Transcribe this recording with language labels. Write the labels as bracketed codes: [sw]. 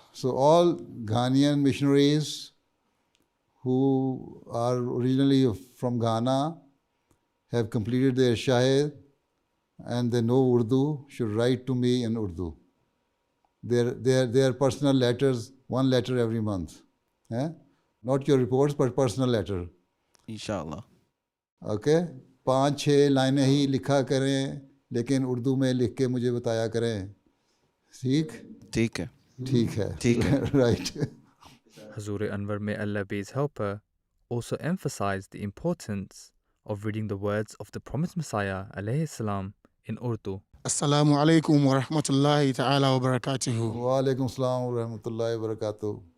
[en] So all Ghanaian missionaries who are originally from Ghana have completed their Shahid and they know Urdu should write to me in Urdu. Their personal letters, one letter every month. Not your reports, but personal letter. Inshallah. Okay? [hi] 5-6 लाइनें ही लिखा करें लेकिन उर्दू में लिख के मुझे बताया करें. ठीक? ठीक है. ठीक है. ठीक है. [en] Right. Hazur Anwar, may Allah be his helper, also emphasized the importance of reading the words of the promised Messiah alayhi salam in Urdu. [ar] Assalamu alaikum wa rahmatullahi ta'ala wa barakatuhu. وعلیکم السلام ورحمۃ اللہ وبرکاتہ.